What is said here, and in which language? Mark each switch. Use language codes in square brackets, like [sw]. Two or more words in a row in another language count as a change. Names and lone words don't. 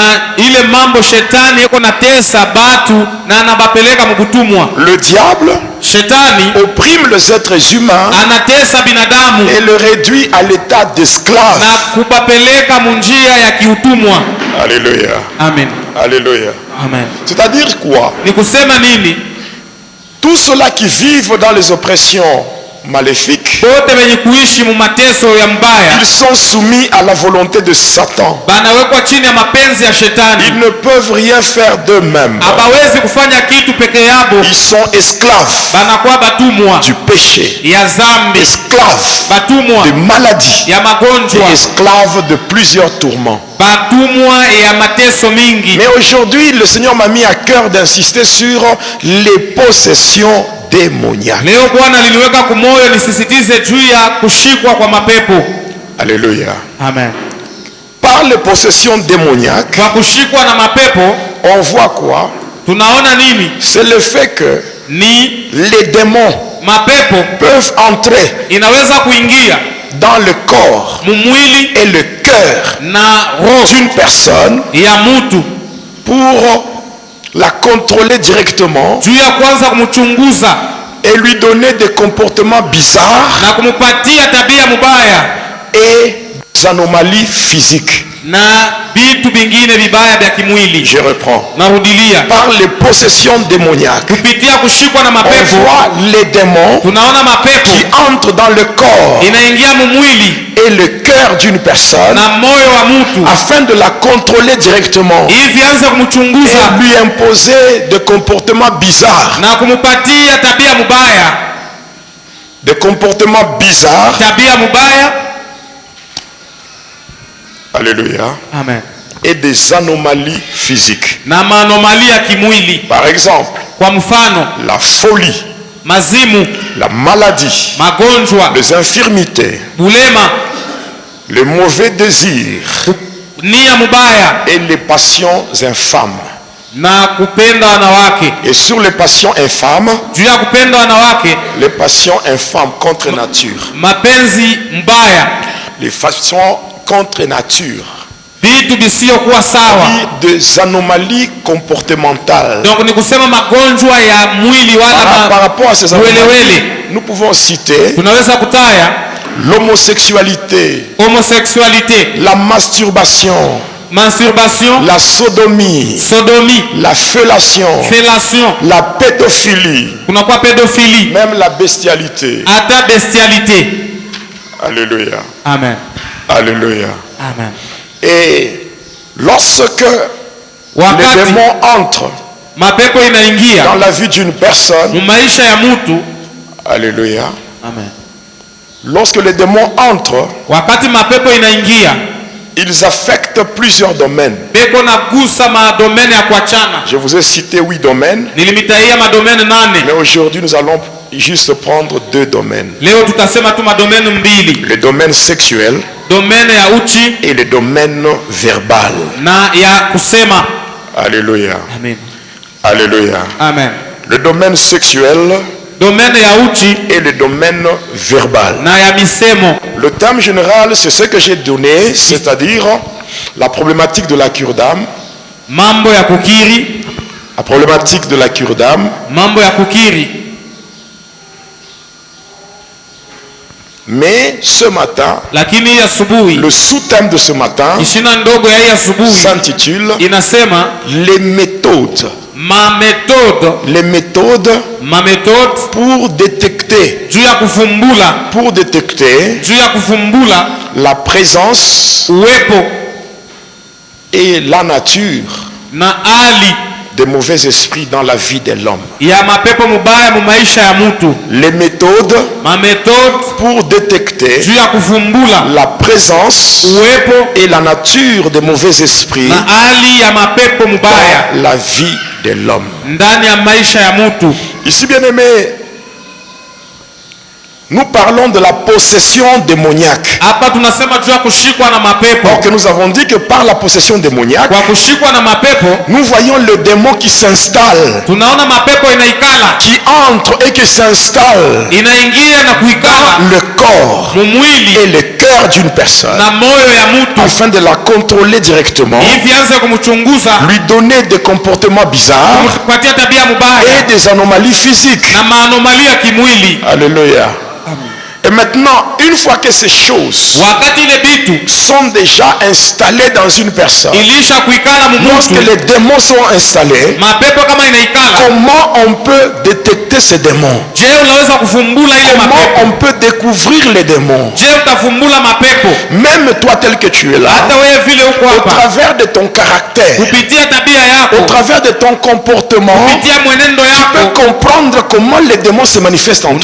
[fr] Le diable opprime les êtres humains et le réduit à l'état d'esclaves. Alléluia. Amen. Alléluia. Amen. C'est-à-dire quoi? Tous ceux-là qui vivent dans les oppressions maléfiques [sw] bote wenye kuishi mu mateso ya mbaya, [fr] ils sont soumis à la volonté de Satan. [sw] banawekwa chini ya mapenzi ya shetani. [fr] Ils ne peuvent rien faire d'eux-mêmes. [sw] Abawezi kufanya kitu peke yabo. [fr] Ils sont esclaves [sw] Banakuwa batumwa [fr] du péché, [sw] ya zambi, [fr] esclaves [sw] batumwa [fr] de maladie, [sw] ya magonjwa, [fr] et esclaves de plusieurs tourments. [sw] batumwa ya mateso mingi. [fr] Mais aujourd'hui, le Seigneur m'a mis à cœur d'insister sur les possessions démoniaques. [sw] Leo Bwana aliniweka kumoyo nisisitize juu ya kushikwa kwa mapepo. [fr] Alléluia. Amen. Par les possessions démoniaques, [sw] Kwa kushikwa na mapepo [fr] on voit quoi? [sw] tunaona nini? [fr] C'est le fait que [sw] Ni [fr] les démons [sw] mapepo [fr] peuvent entrer [sw] inaweza kuingia [fr] dans le corps [sw] mumwili [fr] et le cœur [sw] na roho [fr] d'une personne [sw] ya mtu [fr] pour la contrôler directement [sw] juu ya kwanza kumchunguza [fr] et lui donner des comportements bizarres [sw] na kumupatia tabia mubaya [fr] et des anomalies physiques. [sw] na vitu vingine vibaya vya kimwili. [fr] Je reprends. [sw] Narudilia, [fr] Par les possessions démoniaques, [sw] kupitia kushikwa na [fr] on [sw] mapepo [fr] voit les démons [sw] tunaona mapepo [fr] qui entrent dans le corps [sw] inaingia mumwili [fr] et le cœur d'une personne [sw] na moyo wa mtu [fr] afin de la contrôler directement [sw] hivi anze [fr] et [sw] kumchunguza [fr] lui imposer des comportements bizarres. [sw] na kumupatia tabia mubaya. [fr] Des comportements bizarres. [sw] Tabia mubaya. [fr] Alléluia. Amen. Et des anomalies physiques. [sw] Na maanomalia ya kimwili. [fr] Par exemple, [sw] Kwa mfano, [fr] la folie, [sw] mazimu, [fr] la maladie, [sw] magonjwa, [fr] les infirmités, [sw] bulema, [fr] les mauvais désirs [sw] nia mubaya [fr] et les passions infâmes. [sw] na kupenda wanawake. [fr] Et sur les passions infâmes, [sw] Juu ya kupenda wanawake, [fr] les passions infâmes contre nature, [sw] mapenzi mbaya, [fr] les passions contre nature, [sw] vitu visiyokuwa sawa. [fr] des anomalies comportementales. [sw] Donc ni kusema magonjwa ya mwili [fr] Par rapport à ces anomalies, [sw] welewele. [fr] nous pouvons citer [sw] Tunaweza kutaya [fr] l'homosexualité, [sw] homosexualité, [fr] la masturbation, [sw] masturbation, [fr] la sodomie, [sw] sodomie, [fr] la fellation, [sw] fellation, [fr] la pédophilie, [sw] kunakuwa pedophilie, [fr] même la bestialité. [sw] hata bestialité. [fr] Alléluia. Amen. Alléluia. Amen. Et lorsque les [sw] Wakati [fr] démons entrent [sw] mapepo [fr] dans [sw] inaingia [fr] la vie d'une personne, [sw] mumaisha ya mtu. [fr] alléluia, Amen. lorsque les démons entrent, [sw] Wakati mapepo inaingia, [fr] ils affectent plusieurs domaines. [sw] beko nagusa madomene ya kuachana. [fr] Je vous ai cité 8 domaines, [sw] Nilimitaia madomene 8. [fr] mais aujourd'hui nous allons juste prendre 2 domaines. [sw] Leo tutasema tu madomene 2. [fr] Le domaine sexuel [sw] Domene ya uchi [fr] et le domaine verbal. [sw] na ya kusema. [fr] Alléluia. Amen. Alléluia. Amen. Le domaine sexuel [sw] Domene ya uchi [fr] et le domaine verbal. [sw] na ya misemo. [fr] Le thème général, c'est ce que j'ai donné, c'est-à-dire la problématique de la cure d'âme. [sw] Mambo ya kukiri, [fr] La problématique de la cure d'âme. [sw] mambo ya kukiri. [fr] Mais ce matin, [sw] Lakini hii asubuhi, [fr] le sous-thème de ce matin [sw] ishina ndogo ya hii asubuhi [fr] s'intitule [sw] inasema [fr] les méthodes. [sw] mametode [fr] Pour détecter, [sw] juu ya kufumbula, juu ya kufumbula [fr] la présence [sw] uwepo [fr] et la nature [sw] na hali [fr] des mauvais esprits dans la vie de l'homme. [sw] ya mapepo mubaya mu maisha ya mtu. [fr] Les méthodes [sw] Mametode [fr] pour détecter [sw] juu ya kufumbula [fr] la présence [sw] uwepo [fr] et la nature des mauvais esprits [sw] na hali ya mapepo mubaya [fr] dans la vie de l'homme. [sw] ndani ya maisha ya mtu. [fr] Ici, bien aimé, nous parlons de la possession démoniaque. [sw] Hapa tunasema juu ya kushikwa na mapepo. [fr] Or que nous avons dit que par la possession démoniaque, [sw] Kwa kushikwa na mapepo [fr] nous voyons le démon qui s'installe, [sw] tunaona mapepo inaikala, [fr] qui entre et qui s'installe [sw] inaingia na kuikala [fr] dans le corps [sw] mumwili [fr] et le cœur d'une personne [sw] na moyo ya mtu [fr] afin de la contrôler directement, [sw] hivi anze kumchunguza, [fr] lui donner des comportements bizarres [sw] kupatia tabia mubaya [fr] et des anomalies physiques. [sw] na maanomalia ya kimwili. [fr] Alléluia. Et maintenant, une fois que ces choses [sw] Wakati ile bitu [fr] sont déjà installées dans une personne, [sw] ilisha kuikala [fr] lorsque [sw] mumutu, [fr] les démons sont installés, [sw] mapepo kama inaikala, [fr] comment on peut détecter détecter ces démons? Comment on peut découvrir les démons? Même toi tel que tu es là, au travers de ton caractère, au travers de ton comportement, tu peux comprendre comment les démons se manifestent en toi.